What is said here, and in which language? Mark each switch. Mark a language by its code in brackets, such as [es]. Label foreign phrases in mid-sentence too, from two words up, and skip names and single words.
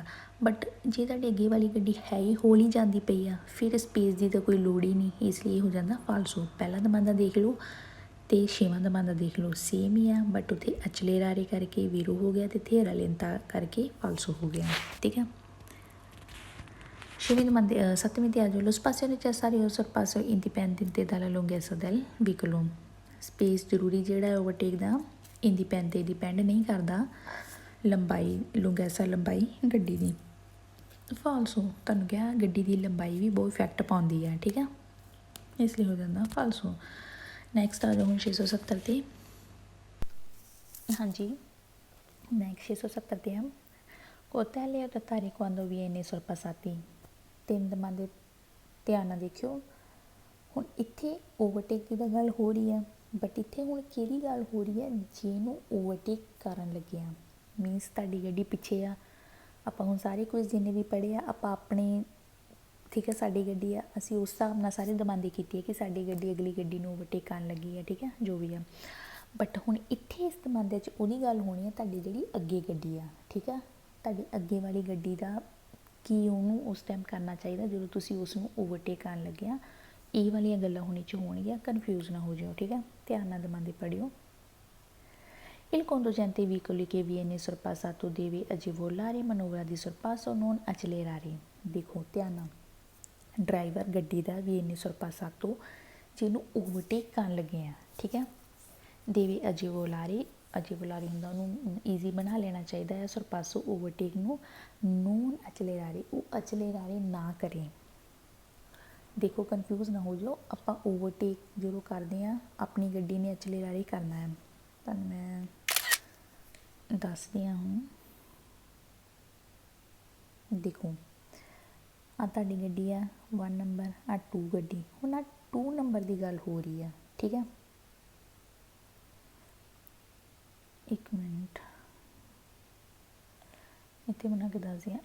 [pa] ਬਟ ਜੇ ਤੁਹਾਡੇ ਅੱਗੇ ਵਾਲੀ ਗੱਡੀ ਹੈ ਹੀ ਹੌਲੀ ਜਾਂਦੀ ਪਈ ਆ ਫਿਰ ਸਪੇਸ ਦੀ ਤਾਂ ਕੋਈ ਲੋੜ ਹੀ ਨਹੀਂ, ਇਸ ਲਈ ਹੋ ਜਾਂਦਾ ਫਾਲਸੋ। ਪਹਿਲਾ ਦਮਾਂਦਾ ਦੇਖ ਲਓ ਅਤੇ ਛੇਵਾਂ ਦਮਾਂਦਾ ਦੇਖ ਲਓ ਸੇਮ ਹੀ ਆ, ਬਟ ਉੱਥੇ ਅਚਲੇਰਾਰੇ ਕਰਕੇ ਵੀਰੋ ਹੋ ਗਿਆ ਅਤੇ ਇੱਥੇ ਰੈਲੈਂਤਾ ਕਰਕੇ ਫਾਲਸੋ ਹੋ ਗਿਆ, ਠੀਕ ਆ। ਛੇਵੀਂ ਦਮਾਂਦੇ ਸੱਤਵੀਂ 'ਤੇ ਆ ਜਾਓ [it] lo spazio necessario al sorpasso indipendente dalla lunghezza del veicolo [pa] ਸਪੇਸ ਜ਼ਰੂਰੀ ਜਿਹੜਾ ਓਵਰਟੇਕ ਦਾ ਡਿਪੈਂਡ ਨਹੀਂ ਕਰਦਾ ਲੰਬਾਈ ਲੁੰਗੈਸਾ ਲੰਬਾਈ ਗੱਡੀ ਦੀ। ਫਾਲਸੋ ਤੁਹਾਨੂੰ ਕਿਹਾ ਗੱਡੀ ਦੀ ਲੰਬਾਈ ਵੀ ਬਹੁਤ ਇਫੈਕਟ ਪਾਉਂਦੀ ਹੈ, ਠੀਕ ਆ, ਇਸ ਲਈ ਹੋ ਜਾਂਦਾ ਫਾਲਸੋ। ਨੈਕਸਟ ਆ ਜਾਓ ਹੁਣ 670 'ਤੇ। ਹਾਂਜੀ ਨੈਕਸਟ 670 'ਤੇ ਆ ਕੋਤੈਲੇ ਟੱਤਾਰੇ [it] quando viene sorpassati। [pa] ਤਿੰਨ ਦਮਾਂ ਦੇ ਧਿਆਨ ਨਾਲ ਦੇਖਿਓ। ਹੁਣ ਇੱਥੇ ਓਵਰਟੇਕ ਦੀ ਤਾਂ ਗੱਲ ਹੋ ਰਹੀ ਆ, ਬਟ ਇੱਥੇ ਹੁਣ ਕਿਹੜੀ ਗੱਲ ਹੋ ਰਹੀ ਹੈ ਜਿਹਨੂੰ ਓਵਰਟੇਕ ਕਰਨ ਲੱਗੇ ਆ, ਮੀਨਸ ਤੁਹਾਡੀ ਗੱਡੀ ਪਿੱਛੇ ਆ। ਆਪਾਂ ਹੁਣ ਸਾਰੇ ਕੁਝ ਜਿੰਨੇ ਵੀ ਪੜ੍ਹੇ ਆ ਆਪਾਂ ਆਪਣੇ, ਠੀਕ ਹੈ, ਸਾਡੀ ਗੱਡੀ ਆ ਅਸੀਂ ਉਸ ਹਿਸਾਬ ਨਾਲ ਸਾਰੇ ਦਮਾਂਦੀ ਕੀਤੀ ਹੈ ਕਿ ਸਾਡੀ ਗੱਡੀ ਅਗਲੀ ਗੱਡੀ ਨੂੰ ਓਵਰਟੇਕ ਕਰਨ ਲੱਗੀ ਹੈ, ਠੀਕ ਹੈ, ਜੋ ਵੀ ਆ। ਬਟ ਹੁਣ ਇੱਥੇ ਇਸ ਦਮਾਂਦੇ 'ਚ ਉਹਦੀ ਗੱਲ ਹੋਣੀ ਹੈ ਤੁਹਾਡੀ ਜਿਹੜੀ ਅੱਗੇ ਗੱਡੀ ਆ, ਠੀਕ ਆ, ਤੁਹਾਡੀ ਅੱਗੇ ਵਾਲੀ ਗੱਡੀ ਦਾ ਕੀ ਉਹਨੂੰ ਉਸ ਟਾਈਮ ਕਰਨਾ ਚਾਹੀਦਾ ਜਦੋਂ ਤੁਸੀਂ ਉਸ ਨੂੰ ਓਵਰਟੇਕ ਕਰਨ ਲੱਗੇ ਆ। ਇਹ ਵਾਲੀਆਂ ਗੱਲਾਂ ਹੋਣੀ 'ਚ ਹੋਣਗੀਆਂ, ਕਨਫਿਊਜ਼ ਨਾ ਹੋ ਜਾਓ, ਠੀਕ ਹੈ, ਧਿਆਨ ਨਾਲ ਦਮਾਂਦੇ ਪੜ੍ਹਿਓ। [it] Il conducente veicoli che viene sorpassato deve agevolare manovra di sorpasso non accelerare। [pa] ਦੇਖੋ ਧਿਆਨ ਨਾਲ, ਡਰਾਈਵਰ ਗੱਡੀ ਦਾ [it] viene sorpassato [pa] ਜਿਹਨੂੰ ਓਵਰਟੇਕ ਕਰਨ ਲੱਗੇ ਆ, ਠੀਕ ਹੈ, [it] deve agevolare [pa] ਹੁੰਦਾ ਉਹਨੂੰ ਈਜ਼ੀ ਬਣਾ ਲੈਣਾ ਚਾਹੀਦਾ ਹੈ ਸਰਪਾਸੋ ਓਵਰਟੇਕ ਨੂੰ, [it] non accelerare [pa] ਉਹ ਅਚਲੇਰਾਰੇ ਨਾ ਕਰੇ। ਦੇਖੋ ਕਨਫਿਊਜ਼ ਨਾ ਹੋ ਜਾਓ, ਆਪਾਂ ਓਵਰਟੇਕ ਜਦੋਂ ਕਰਦੇ ਹਾਂ ਆਪਣੀ ਗੱਡੀ ਨੇ ਅਚਲੇਰਾਰੇ ਕਰਨਾ ਹੈ। ਤੁਹਾਨੂੰ ਮੈਂ ਦੱਸਦੀ ਹਾਂ ਹੁਣ, ਦੇਖੋ ਆ ਤੁਹਾਡੀ ਗੱਡੀ ਆ 1 ਨੰਬਰ, ਆ 2 ਗੱਡੀ, ਹੁਣ ਆ 2 ਨੰਬਰ ਦੀ ਗੱਲ ਹੋ ਰਹੀ ਆ, ਠੀਕ ਹੈ, ਇੱਕ ਮਿੰਟ ਇੱਥੇ ਬਣਾ ਕੇ ਦੱਸਦੀ ਹਾਂ।